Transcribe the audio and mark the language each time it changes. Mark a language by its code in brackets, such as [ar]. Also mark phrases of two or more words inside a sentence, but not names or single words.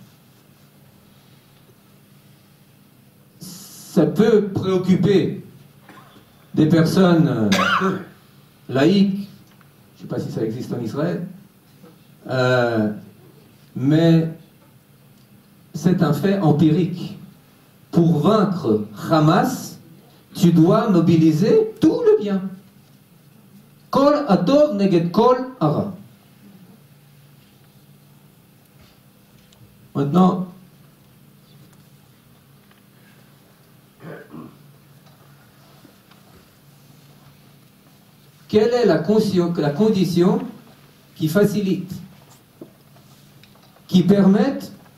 [fr] Ça peut préoccuper des personnes laïques, je ne sais pas si ça existe en Israël, mais c'est un fait empirique. Pour vaincre Hamas, tu dois mobiliser tout le bien. [he] כל הטוב נגד כל הרע. Maintenant, quelle est la condition qui facilite, qui permette